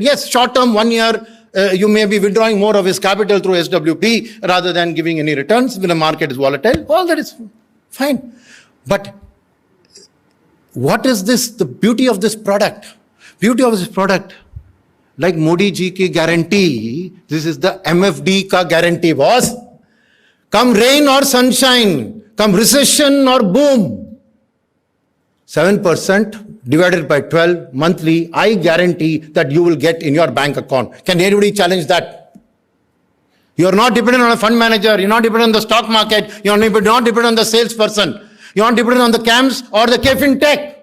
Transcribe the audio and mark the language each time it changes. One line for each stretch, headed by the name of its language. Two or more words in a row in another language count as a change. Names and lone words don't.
English: Yes, short term, 1 year, you may be withdrawing more of his capital through SWP rather than giving any returns when the market is volatile. All that is fine. But what is this, the beauty of this product? Beauty of this product, like
Hindi: Modi ji ki guarantee,
English: this is the MFD ka guarantee, boss. Come rain or sunshine, come recession or boom. 7% divided by 12 monthly, I guarantee that you will get in your bank account. Can anybody challenge that? You are not dependent on a fund manager, you're not dependent on the stock market, you're not dependent on the salesperson, you're not dependent on the CAMS or the KFin Tech.